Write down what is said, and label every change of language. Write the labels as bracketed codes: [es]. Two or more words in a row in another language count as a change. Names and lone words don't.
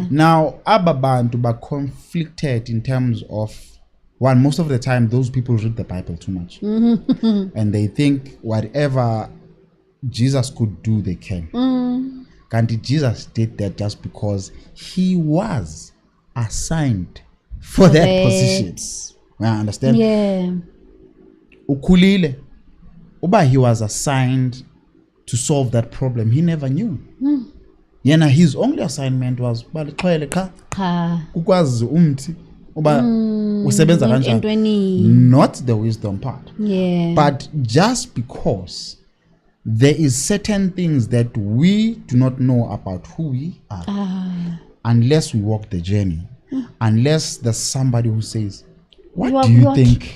[en] Now, [zu] ababantu ba [en] conflicted in terms of, one, most of the time, those people read the Bible too much. And they think whatever Jesus could do, they can. And Jesus did that just because he was assigned for that position. I understand? Yeah. [xh] Ukulile, uba [en] he was assigned to solve that problem, he never knew. [zu] Yena, [en] his only assignment was [zu] ukwazi umthi uba usebenza kanjani, [en] not the wisdom part. Yeah. But just because there is certain things that we do not know about who we are, unless we walk the journey, unless there's somebody who says, what do you think?